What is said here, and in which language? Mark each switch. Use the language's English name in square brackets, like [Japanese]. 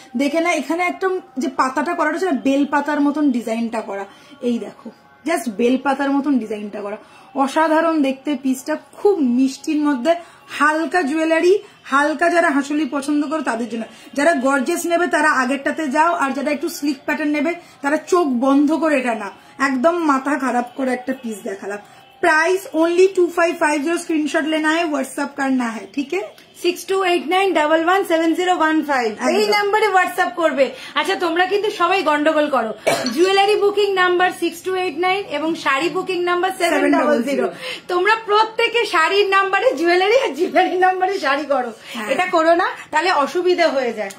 [Bangla] দেখে না এখানে একটা যে পাতাটা করা রয়েছে না, বেল পাতার মতন ডিজাইনটা করা, এই দেখো জাস্ট বেল পাতার মতন ডিজাইনটা করা, অসাধারণ দেখতে পিসটা, খুব মিষ্টির মধ্যে হালকা জুয়েলারি। হালকা যারা হাসুলি পছন্দ করো তাদের জন্য, যারা গর্জিয়াস নেবে তারা আগেরটাতে যাও, আর যারা একটু স্লিক প্যাটার্ন নেবে তারা চোখ বন্ধ করে এটা না, একদম মাথা খারাপ করে একটা পিস দেখালাম। [Hindi] प्राइस ओनली 2550, स्क्रीनशॉट लेना है, व्हाट्सएप करना है, ठीक है। [Bangla] 6289117015 এই নম্বরে হোয়াটসঅ্যাপ করবে। আচ্ছা তোমরা কিন্তু সবাই গন্ডগোল করো, জুয়েলারি বুকিং নাম্বার 6289 এবং শাড়ি বুকিং নাম্বার 700। তোমরা প্রত্যেকে শাড়ির নাম্বারে জুয়েলারি আর জুয়েলারি নাম্বারে শাড়ি করো, এটা করো না তাহলে অসুবিধা হয়ে যায়।